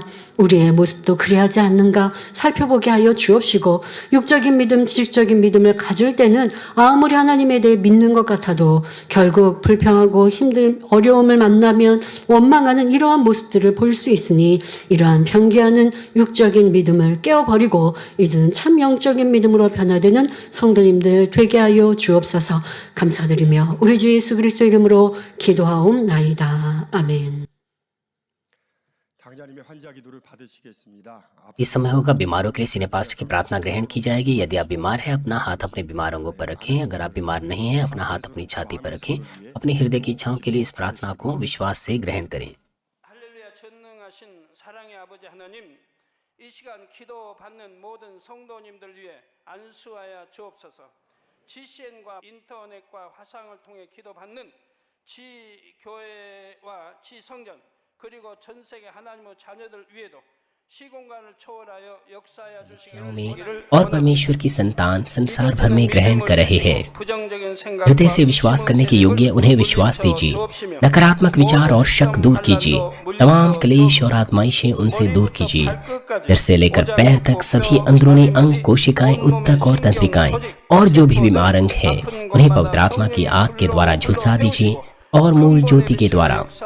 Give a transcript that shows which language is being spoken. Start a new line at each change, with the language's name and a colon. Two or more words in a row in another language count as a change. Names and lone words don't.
Korean: 우리의 모습도 그리하지 않는가 살펴보게 하여 주옵시고, 육적인 믿음, 지식적인 믿음을 가질 때는 아무리 하나님에 대해 믿는 것 같아도 결국 불평하고 어려움을 만나면 원망하는 이러한 모습들을 볼 수 있으니, 이러한 편개하는 육적인 믿음을 깨어버리고 이제는 참 영적인 믿음으로 변화되는 성도님들 되게 하여 주옵소서. 감사드리며 우리 주 예수 그리스도 이름으로 기도하옵나이다. 아멘.
Hindi: इस समय होगा बीमारों के लिए सिनेपास्ट की प्रार्थना ग्रहण की जाएगी। यदि आप बीमार हैं, अपना हाथ अपने बीमार अंगों पर रखें। अगर आप बीमार नहीं हैं, अपना हाथ अपनी छाती पर रखें। अपने हृदय की इच्छाओं के लिए इस प्रार्थना को विश्वास से ग्रहण करें।
Korean: 할렐루야, 전능하신 사랑의 아버지 하나님, 이 시간 기도받는 모든 성도님들 위해 안수하여 주옵소서. GCN과 인터넷과 화상을 통해 기도받는 지교회와 지성전, 그리고 전 세계 하나님의 자녀들 위에도 시공간을 초월하여 역사하여 주시기를
Hindi: और परमेश्वर की संतान संसार भर में ग्रहण कर रहे हैं। हृदय से विश्वास करने के योग्य उन्हें विश्वास दीजिए। नकारात्मक विचार और शक दूर कीजिए। तमाम क्लेश और आजमाइशें उनसे दूर कीजिए। सिर से लेकर पैर तक सभी अंदरूनी अंग, कोशिकाएं, उत्तक और तंत्रिकाएं और जो भी बीमार अंग है, उन्हें पवित्र आत्मा की आग के द्वारा झुलसा दीजिए और मूल ज्योति के द्वारा।